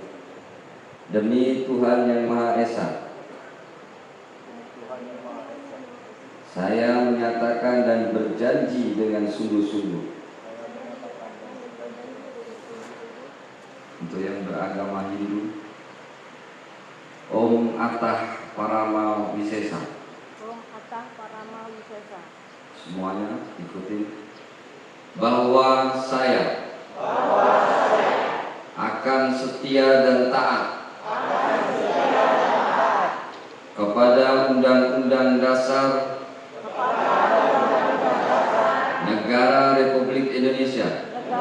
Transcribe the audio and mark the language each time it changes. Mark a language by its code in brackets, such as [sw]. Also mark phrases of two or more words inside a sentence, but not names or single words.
[id] Demi Tuhan Yang Maha Esa, saya menyatakan dan berjanji dengan sungguh-sungguh. Untuk yang beragama Hindu, [sa] Om Atah Parama Wisesa. Om Atah Parama Wisesa. [id] Semuanya ikutin. Bahwa saya akan setia dan taat kepada Undang-Undang Dasar Negara Republik Indonesia